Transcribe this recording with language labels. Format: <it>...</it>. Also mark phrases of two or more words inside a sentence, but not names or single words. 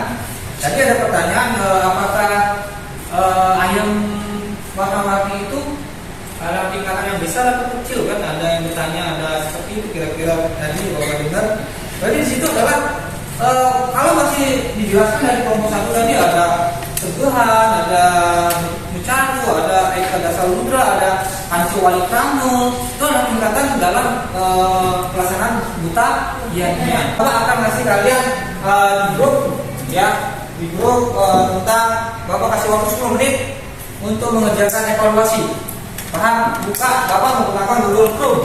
<id>Tadi ada pertanyaan apakah ayam warna-warni itu dalam tingkatan yang besar atau kecil, kan ada yang bertanya, ada seperti itu kira-kira tadi Bapak dengar. Jadi di situ adalah kalau masih dijelaskan dari kelompok 1 tadi ada segahan, ada Mucaru, ada Eka Dasa Ludra, ada Pancu Wali Kramo. Itu adalah tingkatan dalam pelaksanaan buta yajna. Bapak akan ngasih kalian di grup tentang Bapak kasih waktu 10 menit untuk mengerjakan evaluasi. Paham? Buka, Bapak menggunakan Google Chrome.</id>